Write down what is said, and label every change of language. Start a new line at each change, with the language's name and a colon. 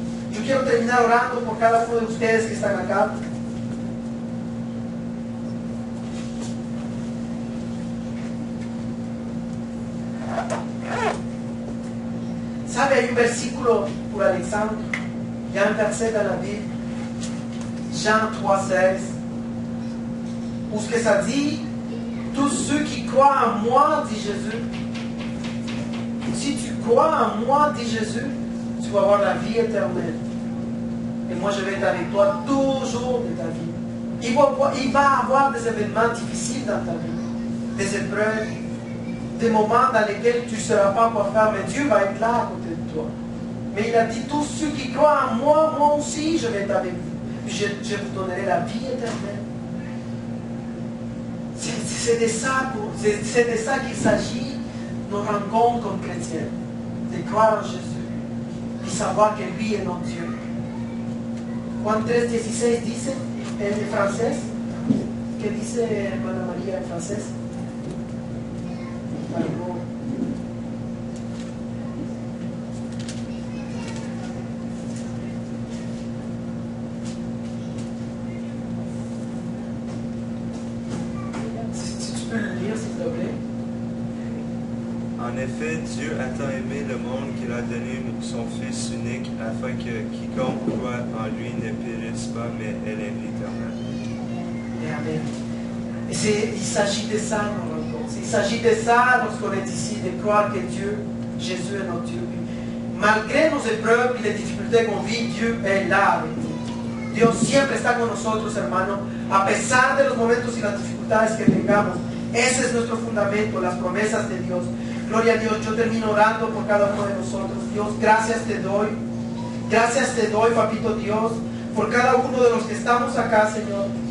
Spanish: Yo quiero terminar orando por cada uno de ustedes que están acá. ¿Sabe? Hay un versículo por Alexandre.
French: Il y a un verset dans la Bible, Jean 3,16, où ce que ça dit: tous ceux qui croient en moi, dit Jésus, si tu crois en moi, dit Jésus, tu vas avoir la vie éternelle. Et moi, je vais être avec toi toujours de ta vie. Il va y avoir des événements difficiles dans ta vie, des épreuves, des moments dans lesquels tu ne sauras pas quoi faire, mais Dieu va être là à côté de toi. Mais il a dit: tous ceux qui croient en moi, moi aussi, je vais être avec vous. Je vous donnerai la vie éternelle. C'est de ça qu'il s'agit, nos rencontres comme chrétiens. De croire en Jésus et savoir que lui est notre Dieu.
Spanish: Juan 3:16 dice en francés, que dice hermana María en francés. Algo.
French: Si tu peux le lire, s'il te plaît. En effet, Dieu a tant aimé le monde qu'il a donné son Fils unique, afin que quiconque croit en lui ne périsse pas, mais ait la vie éternelle. Et amen. Et il s'agit de ça, mon rencontre. Il s'agit de ça lorsqu'on est ici, de croire que Dieu, Jésus est notre Dieu. Malgré nos épreuves
Spanish: y las dificultades
French: qu'on vit, Dieu est là avec nous.
Spanish: Dios siempre está con nosotros, hermano, a pesar de los momentos y las dificultades que tengamos. Ese es nuestro fundamento, las promesas de Dios. Gloria a Dios. Yo termino orando por cada uno de nosotros. Dios, gracias te doy. Gracias te doy, papito Dios, por cada uno de los que estamos acá, Señor.